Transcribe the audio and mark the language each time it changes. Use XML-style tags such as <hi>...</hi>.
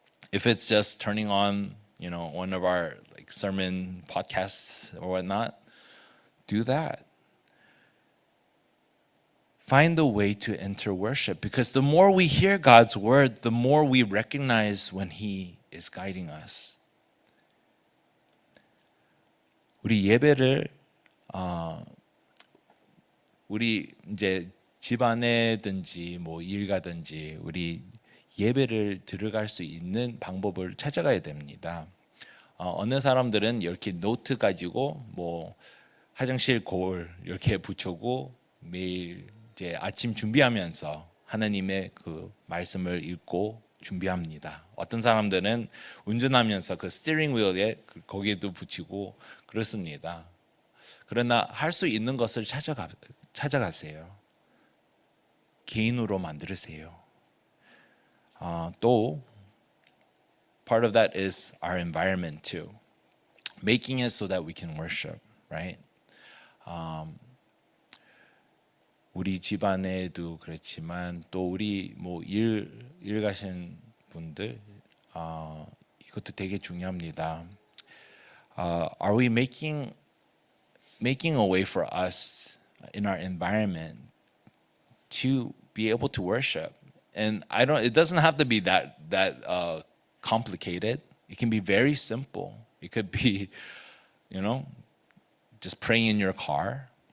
<en>If it's just turning on, you know, one of our like sermon podcasts or whatnot, do that. Find a way to enter worship, because the more we hear God's word, the more we recognize when He is guiding us.</en> <ko>우리 예배를 우리 이제 집안에든지 뭐 일 가든지 우리 예배를 들어갈 수 있는 방법을 찾아가야 됩니다. 어느 사람들은 이렇게 노트 가지고 뭐 화장실 거울 이렇게 붙이고 매일 이제 아침 준비하면서 하나님의 그 말씀을 읽고 준비합니다. 어떤 사람들은 운전하면서 그 스티어링 휠에 거기에도 붙이고 그렇습니다. 그러나 할 수 있는 것을 찾아가세요. 개인으로 만들으세요. 또</ko> <en>part of that is our environment too. making it so that we can worship, right?</en> <ko>우리 집안에도 그렇지만 또 우리 뭐 일 가신 분들 이것도 되게 중요합니다.</ko> <en>Are we making a way for us in our environment to be able to worship? And it doesn't have to be that complicated. It can be very simple. It could be, just praying in your car.</en>